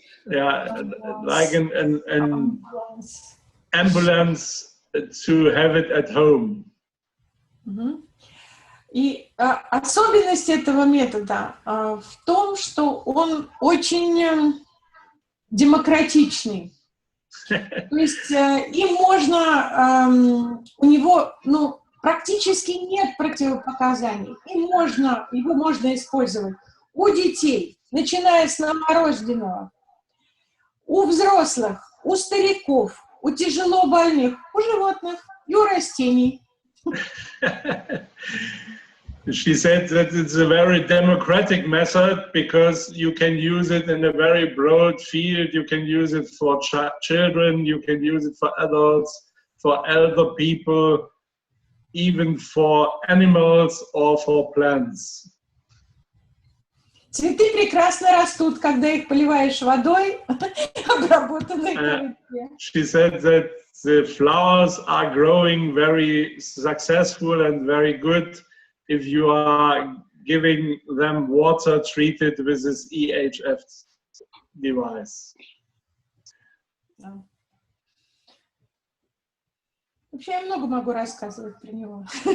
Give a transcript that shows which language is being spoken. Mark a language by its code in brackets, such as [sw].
[en] Yeah, like an ambulance to have it at home. [ru] И особенность этого метода в том, что он очень демократичный. То есть им можно, у него, практически нет противопоказаний. Его можно использовать у детей, начиная с новорожденного, у взрослых, у стариков, у тяжело больных, у животных и у растений. [en] She said that it's a very democratic method because you can use it in a very broad field. You can use it for children, you can use it for adults, for elder people, even for animals or for plants. [ru] Цветы прекрасно растут, когда их поливаешь водой, обработанной КВЧ. [en] She said that the flowers are growing very successful and very good if you are giving them water treated with this EHF device. [ru] Вообще я много могу рассказывать про него.